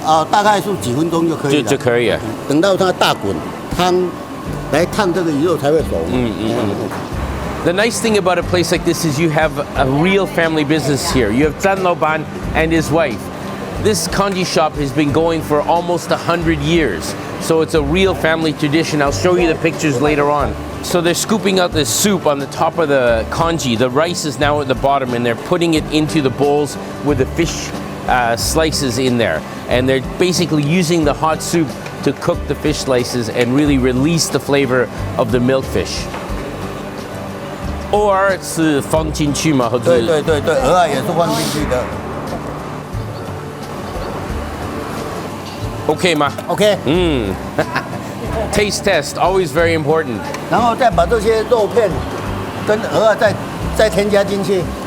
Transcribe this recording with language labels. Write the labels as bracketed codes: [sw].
[zh] 大概是几分钟就可以了。就可以了。等到它大滚，汤来烫这个鱼肉才会熟。 [en] The nice thing about a place like this is you have a real family business here. You have Zhan Laoban and his wife. This congee shop has been going for almost 100 years. So it's a real family tradition. I'll show you the pictures later on. So they're scooping out this soup on the top of the congee. The rice is now at the bottom and they're putting it into the bowls with the fish slices in there. And they're basically using the hot soup to cook the fish slices and really release the flavor of the milkfish. Or [zh] 是放进去吗？对，鹅也是放进去的。 OK 吗？OK。 [en] Taste test always very important. [zh] 然后再把这些肉片跟鹅再添加进去。